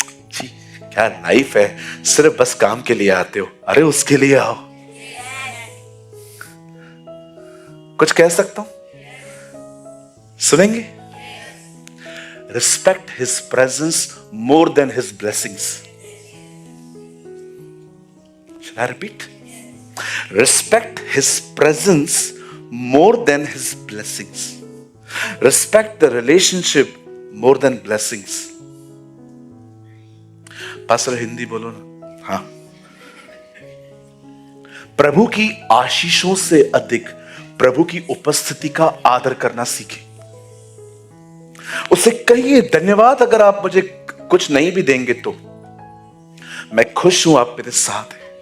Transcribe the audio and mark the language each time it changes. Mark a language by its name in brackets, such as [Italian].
[Hindi] जी क्या लाइफ है, सिर्फ बस काम के लिए आते हो। अरे उसके लिए आओ। कुछ कह सकता हूं? सुनेंगे? [English] Respect his presence more than his blessings. Shall I repeat? Respect his presence more than his blessings. Respect the relationship more than blessings. [Hindi] Pastor Hindi बोलो ना। हाँ, प्रभु की आशीषों से अधिक प्रभु की उपस्थिति का आदर करना सीखें। उसे कहिए, धन्यवाद अगर आप मुझे कुछ नहीं भी देंगे तो मैं खुश हूं, आप मेरे साथ हैं।